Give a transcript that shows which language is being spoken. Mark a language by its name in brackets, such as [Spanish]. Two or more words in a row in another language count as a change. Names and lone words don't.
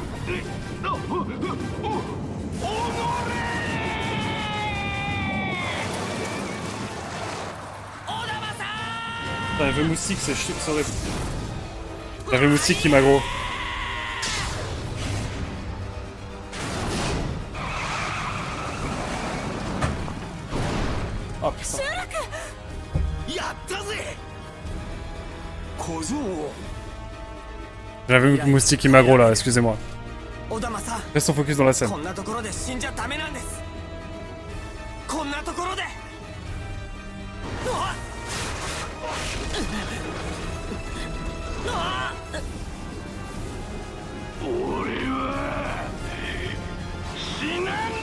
[French] Putain, un vrai moustique, c'est chiant, c'est horrible. Un vrai moustique qui m'a gros. Oh putain. [Japanese] やったぜ小僧を [French] J'avais un moustique qui m'a gros là, excusez-moi. [Japanese] 小玉さん [French] Restons focus dans la scène. [Japanese] こんなところで死んじゃダメなんですこんなところでうわっあっ俺は死なんぞ